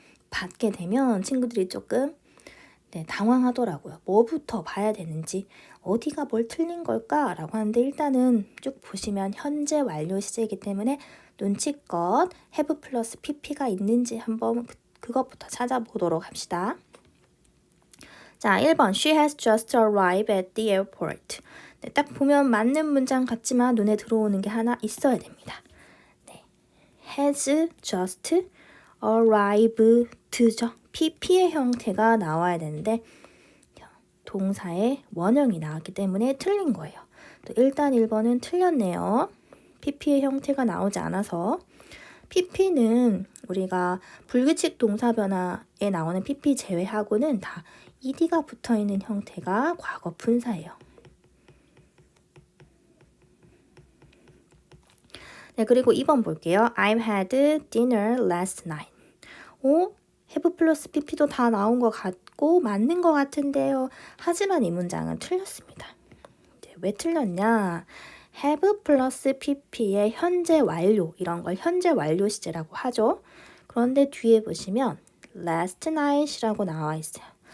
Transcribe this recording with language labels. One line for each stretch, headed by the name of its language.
Korean: 받게 되면 친구들이 조금 당황하더라고요. 뭐부터 봐야 되는지, 어디가 뭘 틀린 걸까라고 하는데 일단은 쭉 보시면 현재 완료 시제이기 때문에 눈치껏 have 플러스 pp가 있는지 한번 그것부터 찾아보도록 합시다.
English: 자, 1번 She has just arrived at the airport.
Korean: 네, 딱 보면 맞는 문장 같지만 눈에 들어오는 게 하나 있어야 됩니다. 네, has just arrived죠. pp의 형태가 나와야 되는데 동사의 원형이 나왔기 때문에 틀린 거예요. 또 일단 1번은 틀렸네요. pp의 형태가 나오지 않아서 pp는 우리가 불규칙 동사 변화에 나오는 pp 제외하고는 다 ed가 붙어있는 형태가 과거 분사예요. 네, 그리고 2번 볼게요.
English: I've had dinner last night.
Korean: have 플러스 pp도 다 나온 것 같고 맞는 것 같은데요. 하지만 이 문장은 틀렸습니다. 네, 왜 틀렸냐? have 플러스 pp의 현재 완료, 이런 걸 현재 완료 시제라고 하죠. 그런데 뒤에 보시면 last night이라고 나와 있어요.